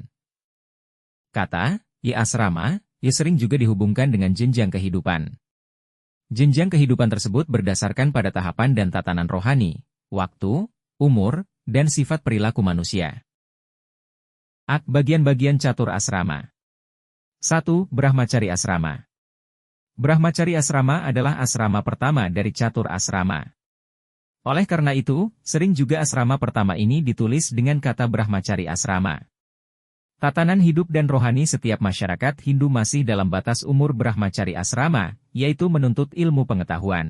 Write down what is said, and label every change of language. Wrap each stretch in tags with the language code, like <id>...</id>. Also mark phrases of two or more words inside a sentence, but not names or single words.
<id>Kata, asrama, sering juga dihubungkan dengan jenjang kehidupan. Jenjang kehidupan tersebut berdasarkan pada tahapan dan tatanan rohani, waktu, umur, dan sifat perilaku manusia. Bagian-bagian catur asrama. 1. Brahmacari asrama. Brahmacari asrama adalah asrama pertama dari catur asrama. Oleh karena itu, sering juga asrama pertama ini ditulis dengan kata Brahmacari asrama. Tatanan hidup dan rohani setiap masyarakat Hindu masih dalam batas umur Brahmacari asrama, yaitu menuntut ilmu pengetahuan.</id>